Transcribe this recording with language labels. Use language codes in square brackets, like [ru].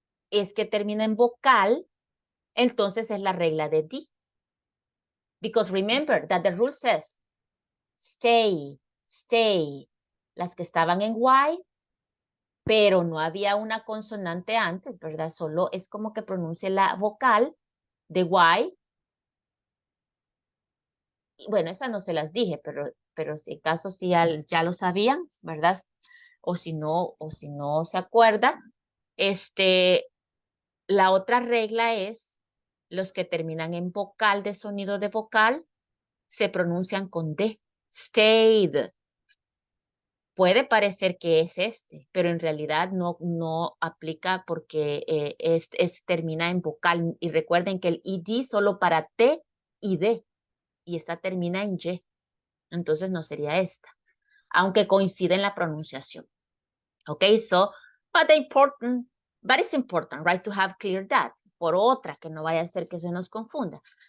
[es] es que termina en vocal, entonces es la regla de D. [en] Because remember that the rule says stay, stay. [es] Las que estaban en Y, pero no había una consonante antes, ¿verdad? Solo es como que pronuncie la vocal de Y. Y bueno, esas no se las dije, pero si acaso sí ya lo sabían, ¿verdad? O si no se acuerdan, la otra regla es los que terminan en vocal de sonido de vocal se pronuncian con D. Stayed. Puede parecer que es pero en realidad no aplica porque termina en vocal. Y recuerden que el ed solo para T y D. Y esta termina en Y. Entonces no sería esta. Aunque coincide en la pronunciación. [en] Okay, so, but it's important, right, to have clear that. [es] Por otra, que no vaya a ser que se nos confunda.